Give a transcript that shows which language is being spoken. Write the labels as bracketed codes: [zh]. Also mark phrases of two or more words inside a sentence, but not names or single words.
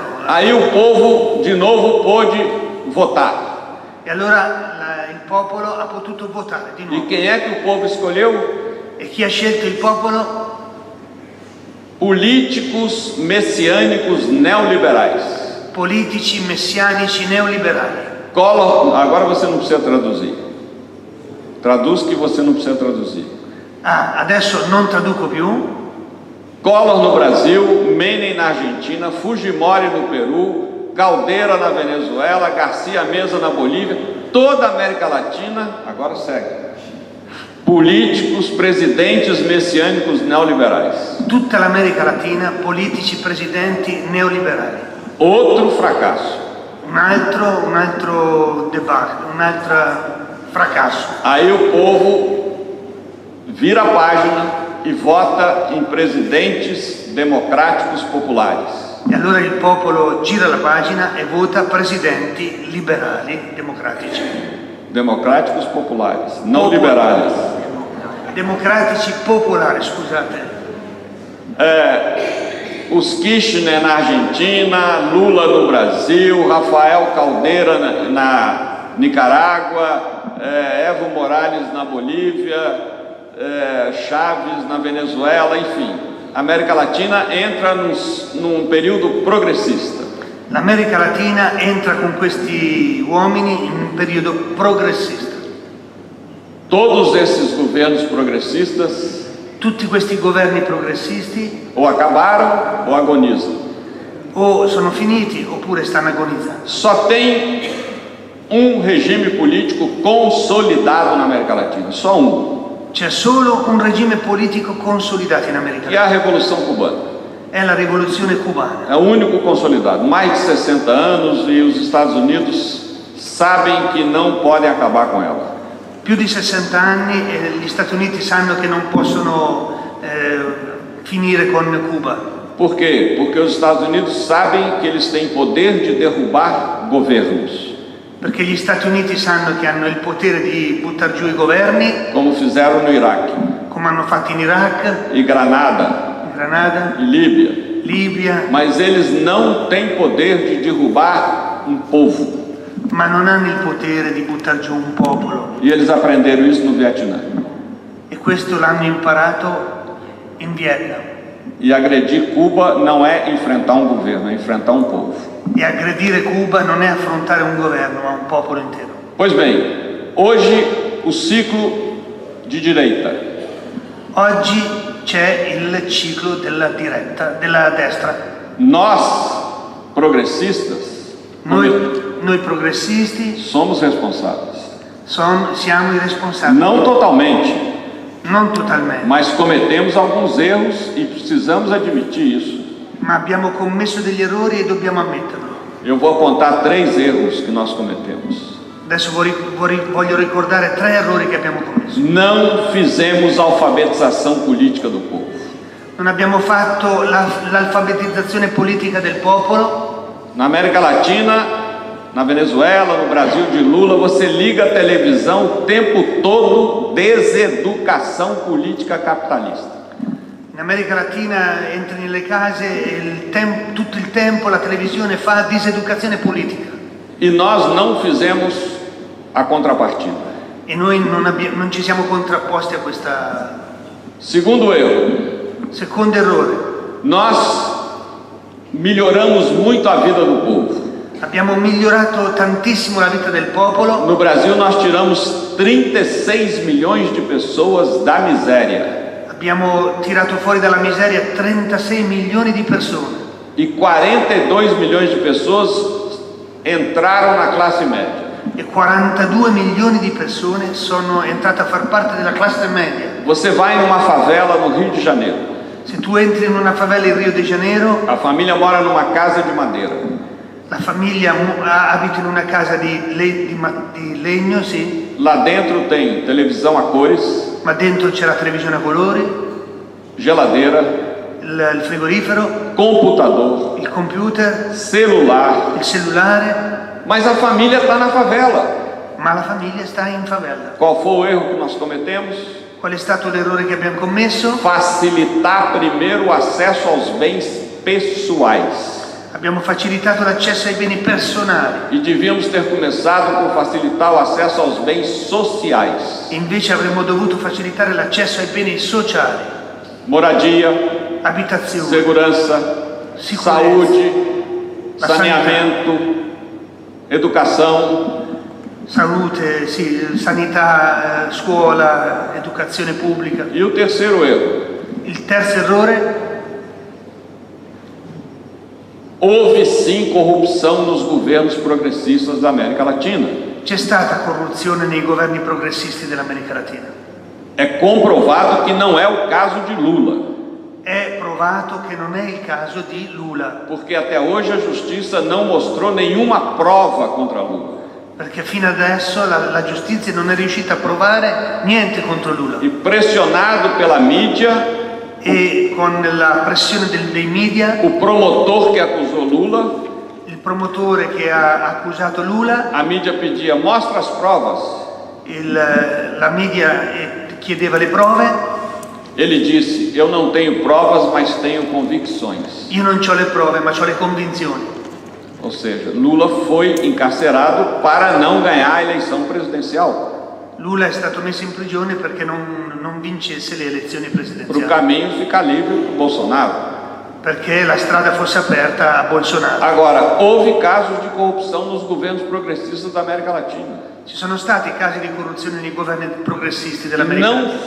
[pt] Aí o povo de novo pôde votar. [it] E allora il popolo ha potuto votare di nuovo. [pt] E quem é que o povo escolheu? [it] E chi ha scelto il popolo? [pt] Políticos messiânicos neoliberais. [it] Politici messianici neoliberali. [pt] Collor, agora você não precisa traduzir. Traduz que você não precisa traduzir. [it] Adesso non traduco più. [pt] Collor no Brasil, Menem na Argentina, Fujimori no Peru, Caldeira na Venezuela, Garcia Meza na Bolívia, toda a América Latina, agora segue. Políticos, presidentes messiânicos neoliberais. [it] Tutta l'America Latina, politici, presidenti neoliberali. [pt] Outro fracasso. [it] Un altro debacle, un altro fracasso. [pt] Aí o povo vira a página e vota em presidentes democráticos populares. [it] E allora il popolo gira la pagina e vota presidenti liberali, democratici. [pt] Democráticos populares, não liberais. [it] Democratici popolari, scusate. [pt] Os Kirchner na Argentina, Lula no Brasil, Rafael Caldeira na Nicarágua, Evo Morales na Bolívia, Chaves na Venezuela, enfim. A América Latina entra num período progressista. [it] L'America Latina entra con questi uomini in un periodo progressista. [pt] Todos esses governos progressistas [it] tutti questi governi progressisti [pt] ou acabaram ou agonizam. [it] o sono finiti oppure stanno agonizzando. [pt] Só tem um regime político consolidado na América Latina, só um, [it] C'è solo un regime politico consolidato in America [pt] que é a [it] Latina, [pt] Revolução Cubana. [it] è la rivoluzione cubana. [pt] É o único consolidado, mais de 60 anos, e os Estados Unidos sabem que não podem acabar com ela. [it] Più di 60 anni e gli Stati Uniti sanno che non possono finire con Cuba. [pt] Por quê? Porque os Estados Unidos sabem que eles têm poder de derrubar governos, [it] Perché gli Stati Uniti sanno che hanno il potere di buttare giù i governi, [pt] como fizeram no Iraque, [it] come hanno fatto in Iraq, [pt] e Granada, [it] in Granada, [pt] e Líbia, [it] Libia, [pt] mas eles não têm poder de derrubar um povo, [it] ma non hanno il potere di buttare giù un popolo. [pt] e eles aprenderam isso no Vietnã. [it] E questo l'hanno imparato in Vietnam. [pt] E agredir Cuba não é enfrentar um governo, é enfrentar um povo. [it] E aggredire Cuba non è affrontare un governo, ma un popolo intero. [pt] Pois bem, hoje o ciclo de direita [it] Oggi c'è il ciclo della destra. [pt] Nós, progressistas, [it] Noi progressisti [pt] somos responsáveis. [it] siamo i responsabili. [pt] Não totalmente, [it] Non totalmente, [pt] mas cometemos alguns erros e precisamos admitir isso. [it] ma abbiamo commesso degli errori e dobbiamo ammetterlo. [pt] Eu vou apontar 3 erros que nós cometemos. [it] Adesso voglio ricordare 3 errori che abbiamo commesso. [pt] Não fizemos a alfabetização política do povo. [it] Non abbiamo fatto l'alfabetizzazione politica del popolo. [pt] Na América Latina, na Venezuela, no Brasil de Lula, você liga a televisão o tempo todo, deseducação política capitalista. [it] In America Latina entri nelle case e tutto il tempo la televisione fa diseducazione politica. [pt] E nós não fizemos a contrapartida. [it] E noi non ci siamo contrapposti a questa. [pt] Segundo erro, [it] Secondo errore, [pt] nós melhoramos muito a vida do povo. [it] abbiamo migliorato tantissimo la vita del popolo. [pt] No Brasil, nós tiramos 36 milhões de pessoas da miséria. [it] Abbiamo tirato fuori dalla miseria 36 milioni di persone [pt] E 42 milhões de pessoas entraram na classe média. [it] e 42 milioni di persone sono entrate a far parte della classe media. [pt] Você vai numa favela no Rio de Janeiro. [it] Se tu entri in una favela in Rio de Janeiro, [pt] A família mora numa casa de madeira. [it] la famiglia abita in una casa di legno, sì, [pt] Lá dentro tem televisão a cores, [it] ma dentro c'è la televisione a colori, [pt] geladeira, [it] il frigorifero, [pt] computador, [it] il computer, [pt] celular. [it] il cellulare, [pt] Mas a família está na favela. [it] ma la famiglia sta in favela. [pt] Qual foi o erro que nós cometemos? [it] Qual è stato l'errore che abbiamo commesso? [pt] Facilitar primeiro o acesso aos bens pessoais. [it] Abbiamo facilitato l'accesso ai beni personali, [pt] E devíamos ter começado por facilitar o acesso aos bens sociais. [it] invece avremmo dovuto facilitare l'accesso ai beni sociali, [pt] Moradia, [it] abitazione, [pt] segurança, [it] Sicurezza. [pt] saúde, [it] La [pt] saneamento, educação. [it] salute, sì, sanità, scuola, educazione pubblica. [pt] E o terceiro erro, [it] Il terzo errore, [pt] houve sim corrupção nos governos progressistas da América Latina. [it] c'è stata corruzione nei governi progressisti dell'America Latina. [pt] É comprovado que não é o caso de Lula, [it] È provato che non è il caso di Lula, [pt] porque até hoje a justiça não mostrou nenhuma prova contra Lula. [it] perché fino adesso la giustizia non è riuscita a provare niente contro Lula. [pt] E pressionado pela mídia, [it] E con la pressione dei media, [pt] o promotor que acusou Lula, [it] il promotore che ha accusato Lula, [pt] a mídia pedia: mostra as provas. [it] la media chiedeva le prove. [pt] Ele disse: eu não tenho provas, mas tenho convicções. [it] Io non ho le prove, ma ho le convinzioni. [pt] Ou seja, Lula foi encarcerado para não ganhar a eleição presidencial, [it] Lula è stato messo in prigione perché non vincesse le elezioni [pt] para o [it] presidenziali, [pt] caminho ficar livre para o Bolsonaro. [it] perché la strada fosse aperta a Bolsonaro. [pt] Agora, houve casos de corrupção nos governos progressistas da América Latina. [it] Ci sono stati casi di corruzione nei governi progressisti dell'America